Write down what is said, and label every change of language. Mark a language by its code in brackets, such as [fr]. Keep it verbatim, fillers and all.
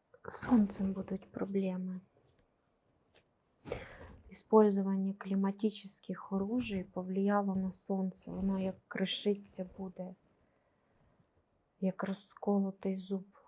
[uk] З сонцем будуть проблеми. [ru] Использование климатических оружий повлияло на сонце. [uk] Воно як кришиться буде, як розколотий зуб.